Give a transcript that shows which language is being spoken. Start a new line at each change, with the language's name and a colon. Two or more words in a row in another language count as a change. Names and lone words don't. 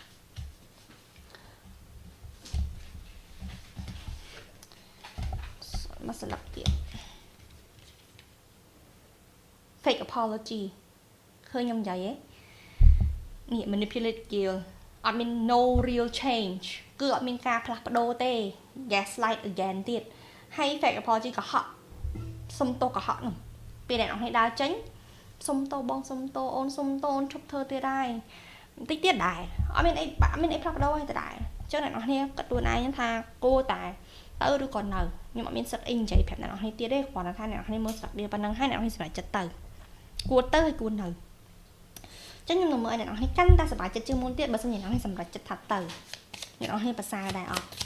Khmer: មកស្លាប់ទៀត
English: fake apology
Khmer: ឃើញខ្ញុំនិយាយហ៎នេះ manipulate គេអត់មាន
English: no real change
Khmer: គឺអត់មានការផ្លាស់ប្ដូរទេ
English: gaslight again
Khmer: ទៀតហើយ
English: fake apology
Khmer: កុ ហកសុំទោសកុហកនោះពេលអ្នកនរគ្នាដើរចេញសុំទោសបងសុំទោសអូនសុំទោសអូនឈប់ធ្វើទៀតហើយបន្តិចទៀតដែរអត់មានអីផ្លាស់ប្ដូរទេដែរអញ្ចឹងអ្នកនរគ្នាគិតខ្លួនឯងថាគួរតែទៅឬក៏នៅខ្ញុំអត់មានសិទ្ធអីនិយាយប្រាប់អ្នកនរគ្នាទៀតទេគ្រាន់តែថាអ្នកនរគ្នាមើលស្ដាប់វាប៉ុណ្ណឹងហើយអ្នកនរគ្នាសម្រេចចិត្តទៅគួរទៅហើយគួរនៅអញ្ចឹងខ្ញុំនឹងមើលឲ្យអ្នកនរគ្នាកាន់តែសប្បាយចិត្តជាងមុនទៀតបើមិនអ្នកនរគ្នាសម្រេចចិត្តថាទៅអ្នកនរគ្នាប្រសើរដែរអត់